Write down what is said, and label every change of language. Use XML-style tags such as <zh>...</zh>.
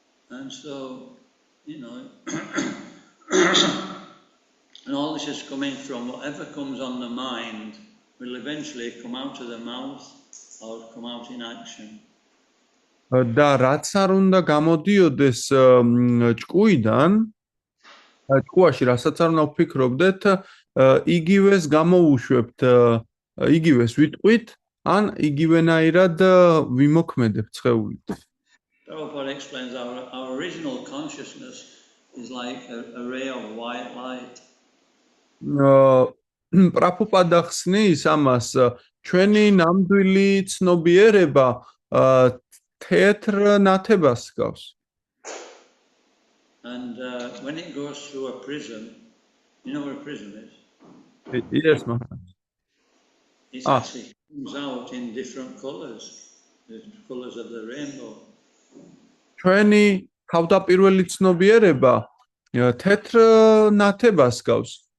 <en>And so, and all this is coming from whatever comes on the mind will eventually come out of the mouth or come out in action.</en> <ka>და რაც არ უნდა გამოდიოდეს ჭკუიდან, ჭკუაში რასაც არ უნდა ვფიქრობდეთ, იგივეს გამოუშვებთ, იგივეს ვიტყვით, ან იგივენაირად ვიმოქმედებთ სხეულით.</ka> <en>Prabhupada explains our original consciousness is like a ray of white light.</en> <ka>პრაბჰუპადა ხსნის ამას, ჩვენი ნამდვილი ცნობიერება თეთრ ნათებას გავს.</ka> <en>And when it goes through a prism, you know what a prism is? Yes, Maharaj. It actually comes out in different colors, the colors of the rainbow.</en> <ka>ჩვენი თავდაპირველი ცნობიერება თეთრ ნათებას გავს.</ka>